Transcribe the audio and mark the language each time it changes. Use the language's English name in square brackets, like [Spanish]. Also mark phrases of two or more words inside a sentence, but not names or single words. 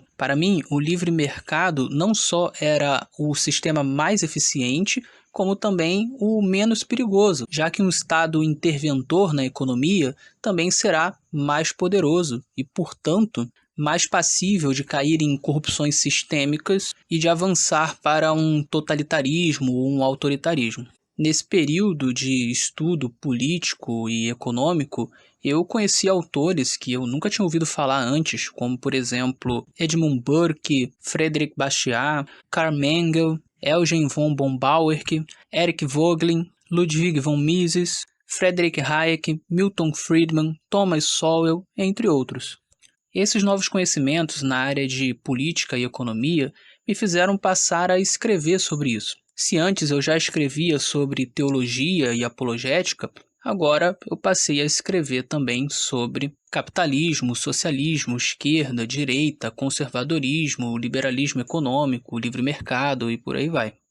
[Portuguese] Para mim, o livre mercado não só era o sistema mais eficiente, como também o menos perigoso, já que um Estado interventor na economia também será mais poderoso e, portanto, mais passível de cair em corrupções sistêmicas e de avançar para um totalitarismo ou um autoritarismo. Nesse período de estudo político e econômico, eu conheci autores que eu nunca tinha ouvido falar antes, como, por exemplo, Edmund Burke, Friedrich Bastiat, Karl Mengel, Eugen von Bombauer, Eric Voegelin, Ludwig von Mises, Friedrich Hayek, Milton Friedman, Thomas Sowell, entre outros. Esses novos conhecimentos na área de política e economia me fizeram passar a escrever sobre isso. Se antes eu já escrevia sobre teologia e apologética, Agora eu passei a escrever também sobre capitalismo, socialismo, esquerda, direita, conservadorismo, liberalismo econômico, livre mercado e por aí vai.